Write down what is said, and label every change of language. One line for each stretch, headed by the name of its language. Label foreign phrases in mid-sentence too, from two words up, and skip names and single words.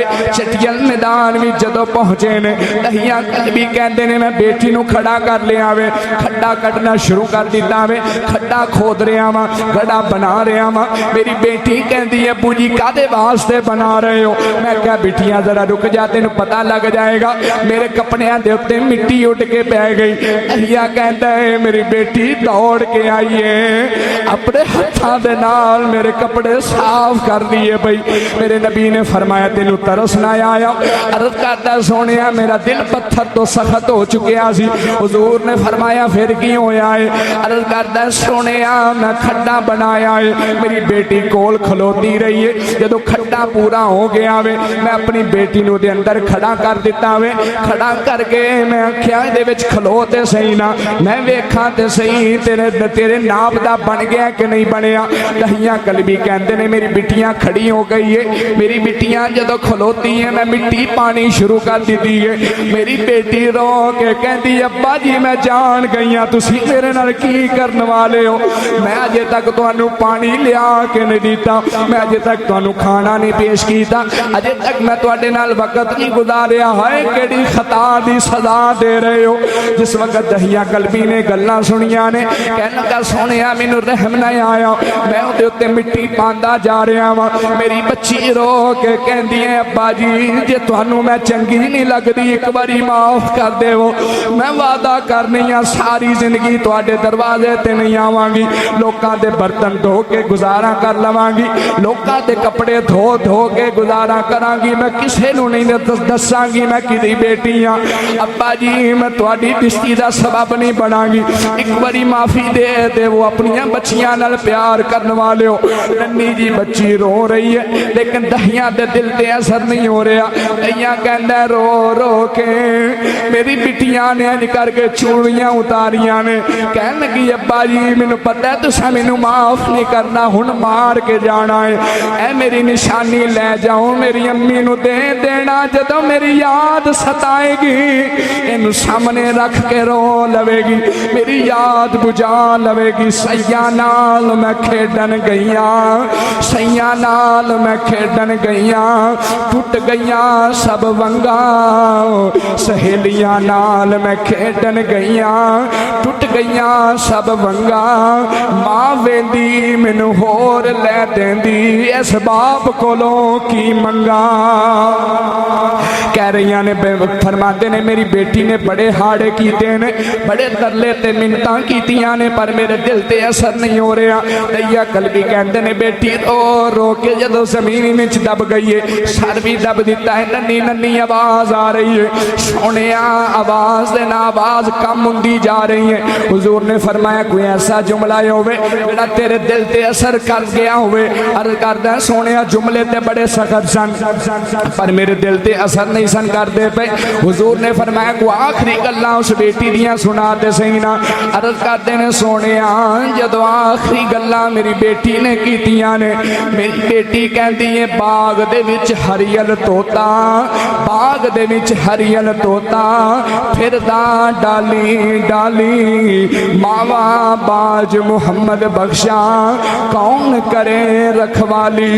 Punjabi: چٹیل میدان بھی جدو پہنچے نے دہیا بھی کہندے نے میں بیٹی نو کھڑا کر لیا وے، کھڈا کٹنا شروع کر دیتا وے، کھڈا کھود رہا وا، گڑا بنا رہا وا۔ میری بیٹی کہندی ہے ابو جی کادے واسطے بنا رہے ہو؟ میں کہا بیٹیاں ذرا رک جا تینوں پتہ لگ جائے گا، میرے کپڑیاں دے اوتے مٹی اٹھ کے پہ گئی۔ دہیا کہندا ہے میری بیٹی دوڑ کے آئی ہے، اپنے ہاتھاں دے نال میرے کپڑے صاف کر دیے بھئی۔ میرے نبی نے فرمایا تینوں ترس نہ آیا؟ عرض کرتا سونیا میرا دل پتھر تو سخت ہو چکیا سی۔ حضور نے فرمایا پھر کی ہویا ہے؟ عرض کرتا سونیا میں کھڈا بنایا ہے، میری بیٹی کول کھلوتی رہی ہے، جدو کھڈا پورا ہو گیا وے میں اپنی بیٹی نو دے اندر کھڑا کر دیتا وے، کھڑا کر کے میں آکھیا دے وچ کھلو تے صحیح نا، میں ویکھاں تے صحیح تیرے ناپ دا بن گیا کہ نہیں بنیا۔ دہیاں قلبی کہندے نے میری بٹیاں کھڑی ہو گئی ہے، میری بٹیاں جدو کھلوتی ہیں میں مٹی پانی شروع کر دیتی ہے۔ میری بیٹی رو کے کہندی ابا جی میں جان گئیاں تسی میرے نال کی کرن والے ہو، میں اجے تک تانوں پانی لیا کے نہیں دیتا، میں اجے تک تانوں کھانا نہیں پیش کیتا، اجے تک میں تواڈے نال وقت نہیں گزاریا، ہائے کیڑی خطا دی سزا دے رہے ہو۔ جس وقت دہیا قلبی نے گلاں سنیاں نے کہن لگا سونیا مینوں رحم نہ آیا، میں اودے اوتے مٹی پاندا جا رہا وا۔ میری بچی رو کے کہندی ہے ابا جی جے تانوں میں چنگی نہیں لگدی ایک باری معاف کر دیو، میں وعدہ کرنی ہاں ساری زندگی تواڈے دروازے تے نہیں آواں گی، لوکاں دے برتن دھو کے گزارا کر لواں گی، لوکاں دے کپڑے دھو دھو کے گزارا کراں گی، میں کسے نوں نہیں دساں گی میں کدی بیٹی ہاں۔ ابا جی میں تواڈی بستی دا سبب نہیں بناں گی، ایک باری معافی دے دے وہ اپنی بچیاں نال پیار کرن والے ہو۔ ننی جی بچی رو رہی ہے لیکن دہیاں دے دل تے اثر نہیں ہو رہا، دہیاں کہندا رو رو کے میری بٹیاں نے اج کر کے چوڑیاں اتاریاں نے، کہن لگی ابا جی مینوں پتہ ہے تساں مینوں معاف نہیں کرنا، ہن مار کے جانا ہے، اے میری نشانی لے جاؤ میری امی نو دے دینا، جدوں میری یاد ستائے گی اینو سامنے رکھ کے رو لوے گی، میری یاد بجھا لوے گی۔ سیاں نال میں کھیڈن گئیاں، سیاں نال میں کھیڈن گئیاں، ٹوٹ گئیاں سب ونگاں، سہیلیاں نال میں کھیڈن گئیاں، ٹوٹ گئیاں سب ونگاں، ماں ویندی مینوں ہور لے دیندی، اس باپ کولوں کی منگاں۔ کہہ رہی نے فرماتے نے میری بیٹی نے بڑے ہاڑے کیتے نے، بڑے ترلے تے منتاں کیتیاں نے پر میرے دل تے اثر نہیں ہو رہا۔ دہیا قلبی کہندے نے بیٹی رو رو کے جدو زمین وچ دب گئی ہے، سر بھی دب دیتا ہے، ننی ننی آواز آ رہی ہے، سونیا آواز دے نا آواز کم ہوندی جا رہی ہے۔ حضور نے فرمایا کوئی ایسا جملہ ہوئے جڑا تیرے دل تے اثر کر گیا ہوئے؟ عرض کردا سونیا جملے تے بڑے سخت سن پر میرے دل تے اثر نہیں سن کر دے پے۔ حضور نے فرمایا کو آخری گلاں اس بیٹی دیاں سنا تے صحیح نا۔ عرض کردے نے سونیا جدو آخری گلاں میری بیٹی نے کیتیاں نے، میری بیٹی کہندی ہے باغ دے وچ ہریل توتا، باغ دے وچ ہریل توتا پھردا ڈالی ڈالی، ماوا باج محمد بخشا کون کرے رکھوالی۔